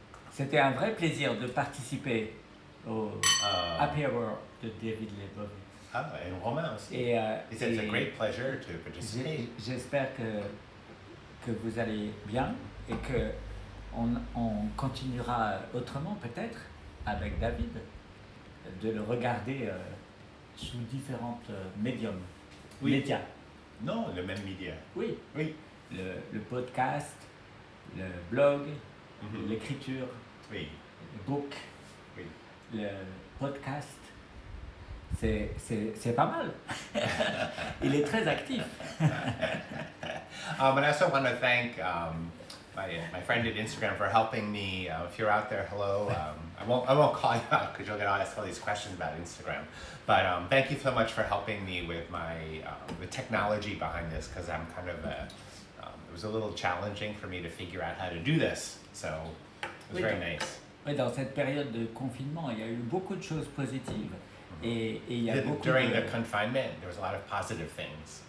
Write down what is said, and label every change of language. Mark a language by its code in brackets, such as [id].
[fr] C'était un vrai plaisir de participer au Apéro de David Lebovitz. Et roman aussi. Et, [en] He said it's a great pleasure to participate. [fr] J'espère que vous allez bien et que on continuera autrement peut-être avec David de le regarder sous différents médiums. Oui. Médias. Non, le même média. Oui. Oui. Le podcast, le blog, Mhm. l'écriture, Oui. le book, Oui. le podcast. C'est pas mal. Il est très actif. [en] And I also want to thank my friend at Instagram for helping me. If you're out there, hello. I won't call you out because you'll get asked all these questions about Instagram. But thank you so much for helping me with my the technology behind this, because I'm kind of it was a little challenging for me to figure out how to do this. So it was very nice. [fr] Oui, dans cette période de confinement, il y a eu beaucoup de choses positives. Et il y a beaucoup [en] During the confinement, there was a lot of positive things.